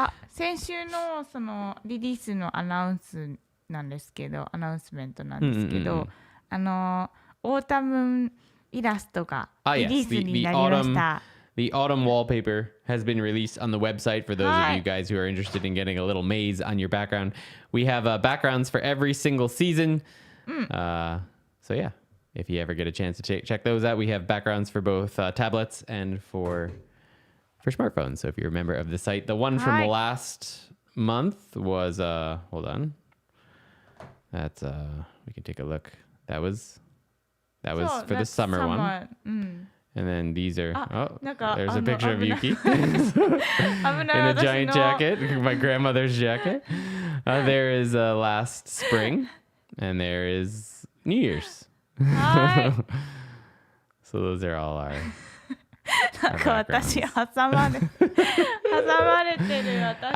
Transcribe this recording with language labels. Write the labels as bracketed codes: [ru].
[ja] 先週のそのリリースのアナウンスなんですけど、アナウンスメントなんですけど、オータムイラストがリリースになりました。 [en] The autumn wallpaper has been released on the website for those of you guys who are interested in getting a little maze on your background. We have backgrounds for every single season. So yeah, if you ever get a chance to check those out, we have backgrounds for both tablets and for smartphones. So if you're a member of the site, the one from last month was hold on. That's we can take a look. That was for the summer one. And then these are, there's a picture of Yuki in a giant jacket, my grandmother's jacket. There is last spring, and there is New Year's. So those are all our [ja] なんか私挟まれてる私の